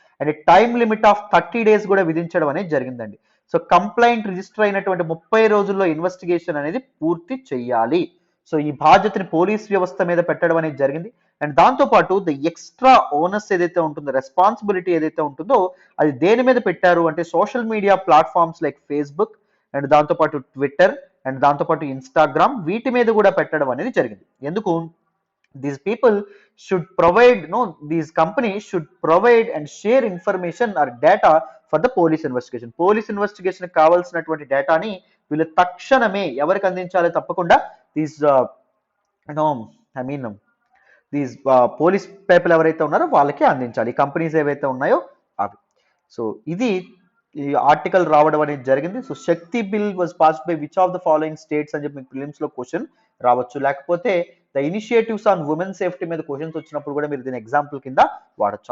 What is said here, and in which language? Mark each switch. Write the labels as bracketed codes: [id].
[te] And [en] time limit of 30 days [te] కూడా విధించడం అనేది జరిగిందండి. సో కంప్లైంట్ రిజిస్టర్ అయినటువంటి 30 రోజుల్లో ఇన్వెస్టిగేషన్ అనేది పూర్తి చేయాలి. సో ఈ బాధ్యతని పోలీస్ వ్యవస్థ మీద పెట్టడం అనేది జరిగింది. అండ్ దాంతోపాటు ద ఎక్స్ట్రా ఓనర్స్ ఏదైతే ఉంటుందో, రెస్పాన్సిబిలిటీ ఏదైతే ఉంటుందో అది దేని మీద పెట్టారు అంటే social media platforms like Facebook and దాంతోపాటు ట్విట్టర్ అండ్ దాంతోపాటు ఇన్స్టాగ్రామ్ వీటి మీద కూడా పెట్టడం అనేది జరిగింది. ఎందుకు? [en] these people should provide no these companies should provide and share information or data for the [te] police investigation కావాల్సినటువంటి డేటాని వీళ్ళు తక్షణమే ఎవరికి అందించాలి? తప్పకుండా [en] these no I mean these police people [te] ఎవరైతే ఉన్నారో వాళ్ళకి అందించాలి, కంపెనీస్ ఏవైతే ఉన్నాయో అవి. సో ఇది ఈ ఆర్టికల్ రావడం అనేది జరిగింది. So [en] Shakti bill was passed by which of the following states [te] అని చెప్పి మీకు ప్రిలిమ్స్ లో క్వశ్చన్ రావచ్చు, లేకపోతే [en] the initiatives on women safety [te] మీద క్వశ్చన్స్ వచ్చినప్పుడు కూడా మీరు దీని ఎగ్జాంపుల్ కింద వాడచ్చు.